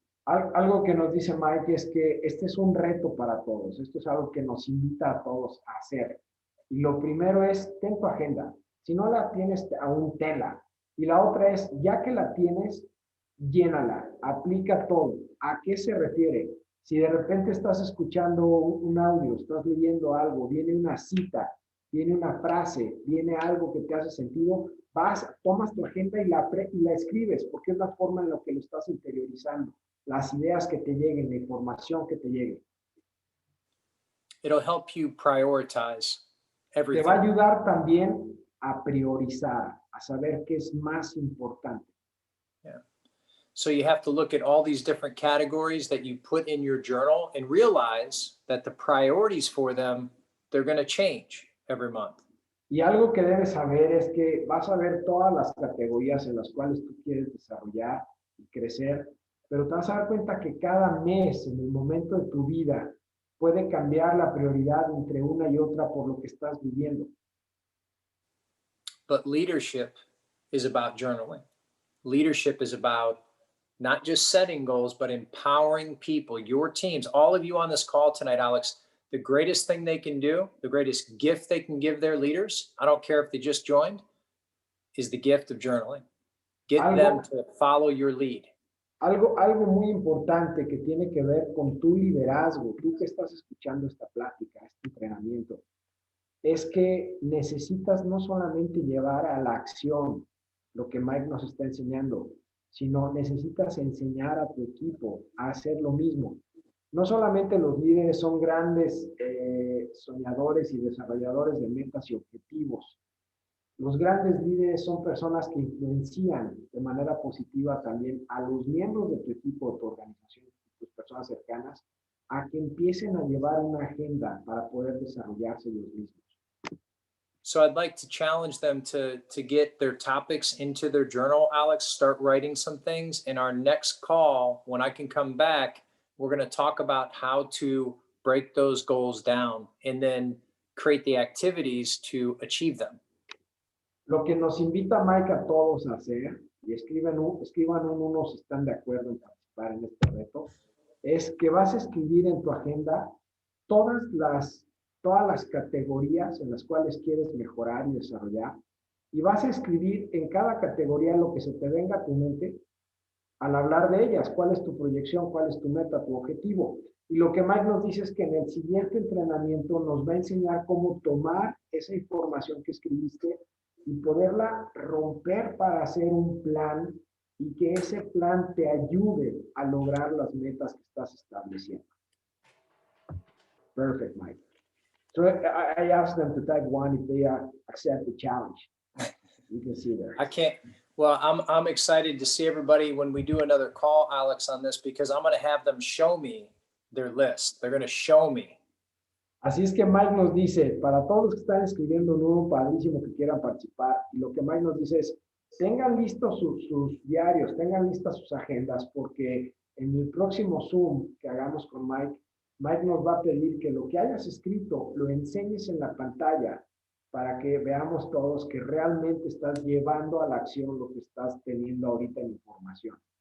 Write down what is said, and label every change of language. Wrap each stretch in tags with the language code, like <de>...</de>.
<es>Algo que nos dice Mike es que este es un reto para todos. Esto es algo que nos invita a todos a hacer. Y lo primero es, ten tu agenda. Si no la tienes, aún tenla. Y la otra es, ya que la tienes, llénala, aplica todo. ¿A qué se refiere? Si de repente estás escuchando un audio, estás leyendo algo, viene una cita, viene una frase, viene algo que te hace sentido, tomas tu agenda y la escribes, porque es la forma en la que lo estás interiorizando. las ideas que te lleguen, la información que te llegue.</es> <en>It'll help you prioritize</en> <es>Te</es> <en>everything.</en> <es>va a ayudar también a priorizar, a saber qué es más importante.</es> <en>Yeah. So you have to look at all these different categories that you put in your journal and realize that the priorities for them, they're going to change every month.</en> <es>Y algo que debes saber es que vas a ver todas las categorías en las cuales tú quieres desarrollar y crecer, pero te vas a dar cuenta que cada mes, en el momento de tu vida, puede cambiar la prioridad entre una y otra por lo que estás viviendo.</es> <en>But leadership is about journaling. Leadership is about not just setting goals, but empowering people, your teams, all of you on this call tonight, Alex. The greatest thing they can do, the greatest gift they can give their leaders, I don't care if they just joined, is the gift of journaling. Get them to follow your lead.</en> <es>Algo muy importante que tiene que ver con tu liderazgo, tú que estás escuchando esta plática, este entrenamiento, es que necesitas no solamente llevar a la acción lo que Mike nos está enseñando, sino necesitas enseñar a tu equipo a hacer lo mismo. No solamente los líderes son grandes soñadores y desarrolladores de metas y objetivos. Los grandes líderes son personas que influencian de manera positiva también a los miembros de tu equipo, de tu organización, tus personas cercanas, a que empiecen a llevar una agenda para poder desarrollarse ellos mismos.</es> <en>So I'd like to challenge them to get their topics into their journal, Alex, start writing some things. In our next call, when I can come back, we're going to talk about how to break those goals down and then create the activities to achieve them.</en> <es>Lo que nos invita Mike a todos a hacer, y escriban unos si están de acuerdo en participar en este reto, es que vas a escribir en tu agenda todas las categorías en las cuales quieres mejorar y desarrollar, y vas a escribir en cada categoría lo que se te venga a tu mente al hablar de ellas, cuál es tu proyección, cuál es tu meta, tu objetivo. Y lo que Mike nos dice es que en el siguiente entrenamiento nos va a enseñar cómo tomar esa información que escribiste y poderla romper para hacer un plan y que ese plan te ayude a lograr las metas que estás estableciendo.</es> <en>Perfect, Mike. So I asked them to type one if they accept the challenge. You can see there. I can't. Well, I'm excited to see everybody when we do another call, Alex, on this, because I'm going to have them show me their list. They're going to show me.</en> <es>Así es que Mike nos dice, para todos los que están escribiendo un nuevo padrísimo que quieran participar, y lo que Mike nos dice es, tengan listos sus diarios, tengan listas sus agendas, porque en el próximo Zoom que hagamos con Mike, Mike nos va a pedir que lo que hayas escrito lo enseñes en la pantalla para que veamos todos que realmente estás llevando a la acción lo que estás teniendo ahorita en información.</es>